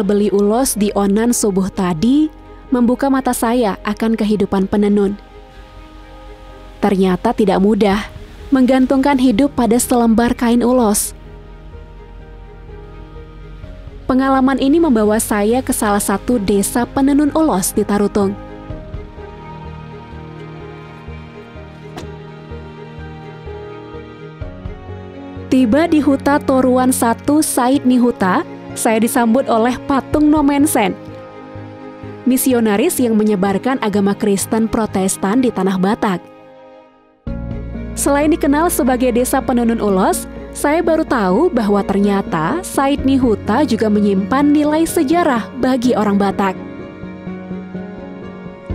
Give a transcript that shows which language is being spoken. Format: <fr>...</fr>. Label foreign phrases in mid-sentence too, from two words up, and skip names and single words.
<id>beli ulos di Onan subuh tadi, membuka mata saya akan kehidupan penenun. Ternyata tidak mudah menggantungkan hidup pada selembar kain ulos. Pengalaman ini membawa saya ke salah satu desa penenun ulos di Tarutung. Tiba di Huta Toruan 1 Said Nihuta, saya disambut oleh patung Nomensen, misionaris yang menyebarkan agama Kristen Protestan di tanah Batak. Selain dikenal sebagai desa penenun ulos, saya baru tahu bahwa ternyata Said Nihuta juga menyimpan nilai sejarah bagi orang Batak.</id>